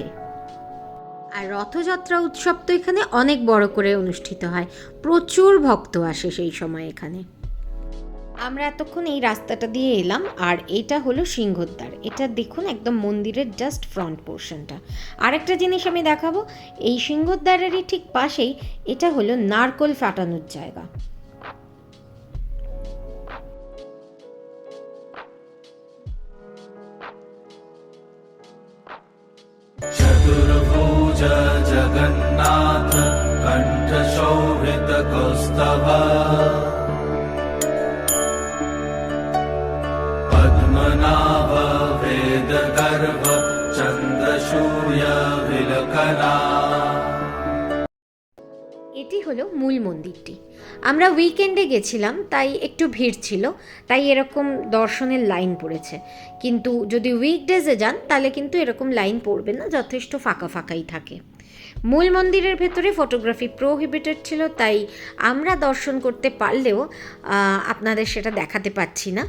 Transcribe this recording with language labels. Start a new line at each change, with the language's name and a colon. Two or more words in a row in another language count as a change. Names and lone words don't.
Bangla: আর রথযাত্রা উৎসব তো এখানে অনেক বড় করে অনুষ্ঠিত হয়, প্রচুর ভক্ত আসে সেই সময় এখানে। আমরা এতক্ষণ এই রাস্তাটা দিয়ে এলাম, আর এটা হলো সিংহদ্বার। এটা দেখুন একদম মন্দিরের
English: just front portionটা।
Bangla: আরেকটা জিনিস আমি দেখাবো, এই সিংহদ্বারেরই ঠিক পাশেই এটা হলো নারকোল ফাটানোর জায়গা।
Sanskrit: चतुर्भुज जगन्नाथ कंठ शोभित कौस्तभ पद्मनाभ वेद गर्भ चंद्रसूर्य विलखना।
Bangla: এটি হলো মূল মন্দিরটি। আমরা উইকেন্ডে গেছিলাম তাই একটু ভিড় ছিল, তাই এরকম দর্শনের লাইন পড়েছে। কিন্তু যদি উইকডেজে যান তাহলে কিন্তু এরকম লাইন পড়বে না, যথেষ্ট ফাঁকাই থাকে। মূল মন্দিরের ভেতরে
English: photography prohibited
Bangla: ছিল, তাই আমরা দর্শন করতে পারলেও আপনাদের সেটা দেখাতে পাচ্ছি না।